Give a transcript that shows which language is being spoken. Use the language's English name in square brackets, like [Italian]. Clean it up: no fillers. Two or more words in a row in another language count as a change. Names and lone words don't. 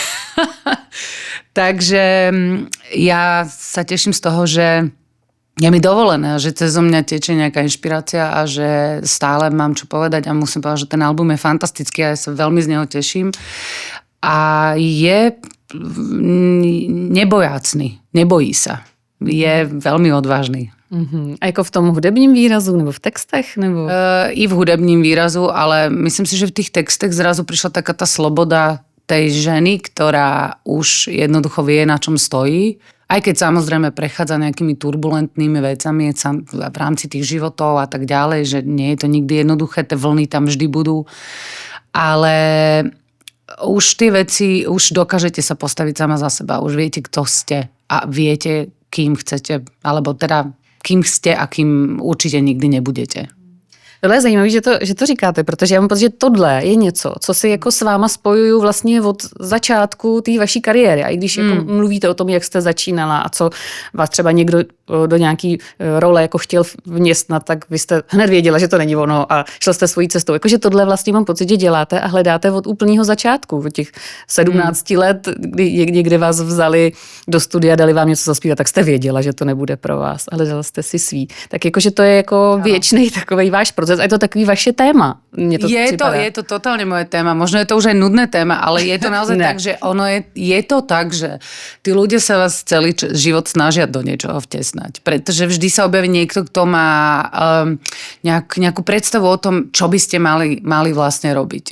[Slovak] Takže ja sa teším z toho, že je mi dovolené, že cez mňa tečie nejaká inšpirácia a že stále mám čo povedať a musím povedať, že ten album je fantastický a ja sa veľmi z neho teším. [Czech] a je nebojácný, nebojí sa. [Slovak] Je veľmi odvážny. [Czech] A jako v tom hudebním výrazu, nebo v textech? Nebo... [Slovak] I v hudebním výrazu, ale myslím si, že v tých textech zrazu prišla taká tá sloboda tej ženy, ktorá už jednoducho vie, na čom stojí. Aj keď samozrejme prechádza nejakými turbulentnými vecami v rámci tých životov a tak ďalej, že nie je to nikdy jednoduché, tie vlny tam vždy budú. Ale už tie veci, už dokážete sa postaviť sama za seba, už viete, kto ste a viete, kým chcete, alebo teda kým ste a kým určitě nikdy nebudete. [Czech] Tohle je zajímavé, že to říkáte, protože já mám pocit, že tohle je něco, co si jako s váma spojuju vlastně od začátku té vaší kariéry. A i když jako mluvíte o tom, jak jste začínala a co vás třeba někdo do nějaký role jako chtěl vměstnat, tak vy jste hned věděla, že to není ono a šel jste svojí cestou. Jakože tohle vlastně mám pocit, že děláte a hledáte od úplného začátku, od těch 17 let, kdy někde vás vzali do studia, dali vám něco zaspívat, tak jste věděla, že to nebude pro vás a hledala jste si svý. Tak jakože to je jako věčný takovej váš proces. A je to takový vaše téma. [Slovak] Je to totálne moje téma. Možno je to už aj nudné téma, ale je to naozaj tak, že ono je to tak, že tí ľudia sa vás celý život snažia do niečoho vtesnať. Pretože vždy sa objaví niekto, kto má nejakú predstavu o tom, čo by ste mali vlastne robiť.